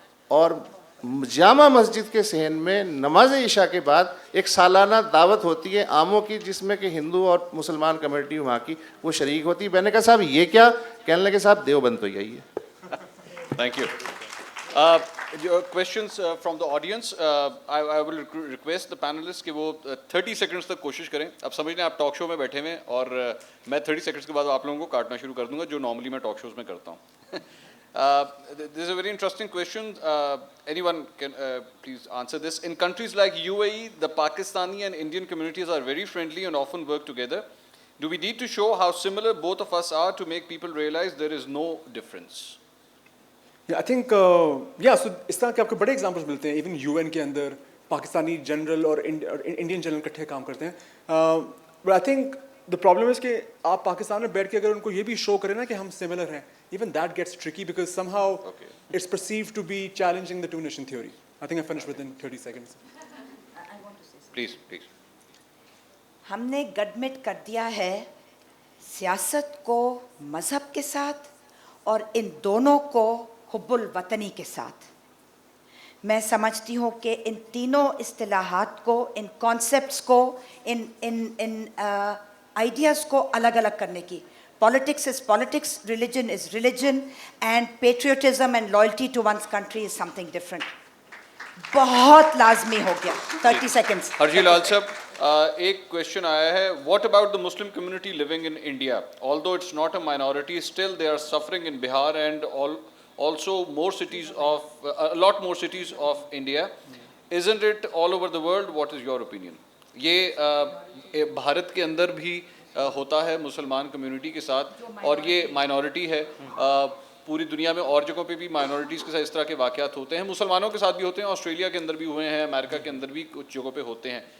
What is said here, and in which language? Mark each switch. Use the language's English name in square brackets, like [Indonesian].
[Urdu] اور جامع مسجد کے صحن میں نماز عشاء کے بعد ایک سالانہ دعوت ہوتی ہے آموں کی, جس میں کہ ہندو اور مسلمان کمیونٹی وہاں کی وہ شریک ہوتی ہے. میں نے کہا صاحب یہ کیا؟ کہنے لگے صاحب دیوبند تو یہی ہے. [English] Thank you. Questions from the audience, I will request the panelist [Urdu] کہ وہ 30 سیکنڈس تک کوشش کریں. اب سمجھ لیں آپ ٹاک شو میں بیٹھے ہوئے اور میں 30 سیکنڈس کے بعد آپ لوگوں کو کاٹنا شروع کر دوں گا, جو نارملی میں ٹاک شوز میں کرتا ہوں. [English] This is a very interesting question. Anyone can please answer this. In countries like UAE, the Pakistani and Indian communities are very friendly and often work together. Do we need to show how similar both of us are to make people realize there is no difference? Yeah, I think, so [Urdu] اس طرح کے آپ کو بڑے examples ملتے ہیں. Even UN کے اندر Pakistani general اور Indian general اکٹھے کام کرتے ہیں. [English] but I think the problem is [Urdu] کہ آپ پاکستان میں بیٹھ کے اگر ان کو یہ بھی شو کریں نا کہ ہم سملر ہیں, [English] even that gets tricky because somehow it's perceived to be challenging the two-nation theory. I think I finished within 30 seconds. Please. [Urdu] ہم نے گڈمٹ کر دیا ہے سیاست کو مذہب کے ساتھ اور ان دونوں کو حب الوطنی کے ساتھ. میں سمجھتی ہوں کہ ان تینوں اصطلاحات کو, ان کانسیپٹس کو, ان آئیڈیاز کو الگ الگ کرنے کی. [English] Politics is politics, religion is religion, and patriotism and loyalty to one's country is something different. [Urdu] بہت لازمی ہو گیا. [English] 30 seconds. Harji Lal صاحب, [Urdu] ایک کویشچن آیا ہے, [English] what about the Muslim community living in India? Although it's not a minority, still they are suffering in Bihar and also more cities of, a lot more cities of India. Isn't it all over the world? What is your opinion? [Urdu] یہ بھارت کے اندر بھی ہوتا ہے مسلمان community کے ساتھ, اور یہ مائنورٹی ہے. پوری دنیا میں اور جگہوں پہ بھی مائنورٹیز کے ساتھ اس طرح کے واقعات ہوتے ہیں, مسلمانوں کے ساتھ بھی ہوتے ہیں, آسٹریلیا کے اندر بھی ہوئے ہیں, امریکہ کے اندر بھی کچھ جگہوں پہ ہوتے ہیں.